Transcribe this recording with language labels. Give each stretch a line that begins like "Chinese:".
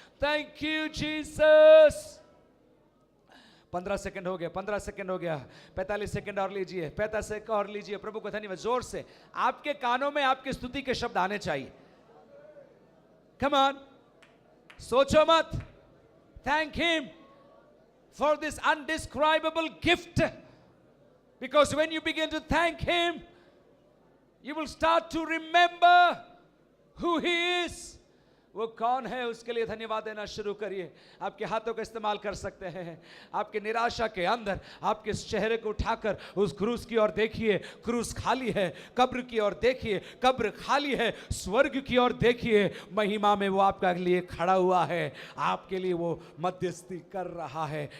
English: Thank you Jesus.
Hindi: 15 second हो गया, 15 second हो गया, 45 सेकंड और लीजिए, 45 सेकंड और लीजिए। प्रभु को धन्यवाद। जोर से आपके कानों में आपकी स्तुति के शब्द आने चाहिए।
English: Come on,
Hindi: सोचो मत।
English: Thank him for this undescribable gift, because when you begin to thank him, you will start to remember who he is.
Hindi: वो कौन है, उसके लिए धन्यवाद देना शुरू करिए। आपके हाथों का इस्तेमाल कर सकते हैं। आपके निराशा के अंदर आपके चेहरे को उठाकर उस क्रूस की ओर देखिए, क्रूस खाली है। कब्र की ओर देखिए, कब्र खाली है। स्वर्ग की ओर देखिए, महिमा में वो आपके लिए खड़ा हुआ है, आपके लिए वो मध्यस्थी कर रहा है।